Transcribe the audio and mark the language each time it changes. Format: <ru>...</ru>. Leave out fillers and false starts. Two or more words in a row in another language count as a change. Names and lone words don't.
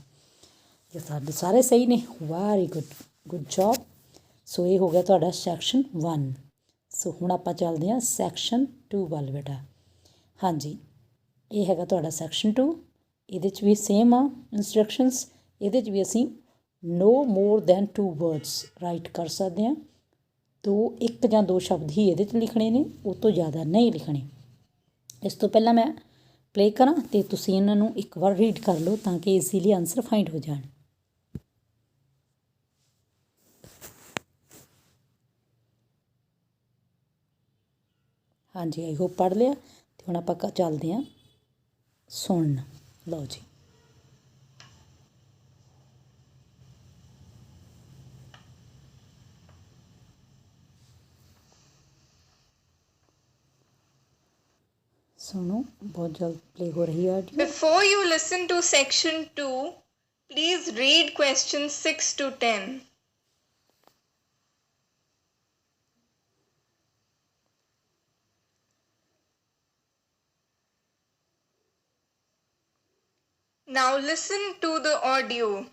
<pa>ਜੇ ਸਾਡੇ ਸਾਰੇ ਸਹੀ ਨੇ,</pa> <en>very good, good job.</en> <pa>ਸੋ ਇਹ ਹੋ ਗਿਆ ਤੁਹਾਡਾ ਸੈਕਸ਼ਨ 1। ਸੋ ਹੁਣ ਆਪਾਂ ਚੱਲਦੇ ਹਾਂ ਸੈਕਸ਼ਨ 2 ਵੱਲ ਬੇਟਾ। ਹਾਂਜੀ, ਇਹ ਹੈਗਾ ਤੁਹਾਡਾ ਸੈਕਸ਼ਨ 2। ਇਹਦੇ 'ਚ ਵੀ ਸੇਮ ਆ ਇੰਸਟਰਕਸ਼ਨਸ। ਇਹਦੇ 'ਚ ਵੀ ਅਸੀਂ</pa> <en>no more than 2 words</en> <pa>ਰਾਈਟ ਕਰ ਸਕਦੇ ਹਾਂ। ਇੱਕ ਜਾਂ ਦੋ ਸ਼ਬਦ ਹੀ ਇਹਦੇ 'ਚ ਲਿਖਣੇ ਨੇ, ਉਹ ਤੋਂ ਜ਼ਿਆਦਾ ਨਹੀਂ ਲਿਖਣੇ। ਇਸ ਤੋਂ ਪਹਿਲਾਂ ਮੈਂ ਪਲੇ ਕਰਾਂ ਅਤੇ ਤੁਸੀਂ ਇਹਨਾਂ ਨੂੰ ਇੱਕ ਵਾਰ ਰੀਡ ਕਰ ਲਓ ਤਾਂ ਕਿ</pa> <en>easily answer find</en> <pa>ਹੋ ਜਾਣ। ਹਾਂਜੀ,</pa> <en>I hope</en> <pa>ਪੜ੍ਹ ਲਿਆ। ਅਤੇ ਹੁਣ ਆਪਾਂ ਚੱਲਦੇ ਹਾਂ ਸੁਣਨ। ਲਓ ਜੀ,</pa> <hi>सुनो, बहुत जल्द प्ले हो रही है ऑडियो।</hi> <en>Before you listen to section 2, please read questions 6 to 10. Now listen to the audio.</en>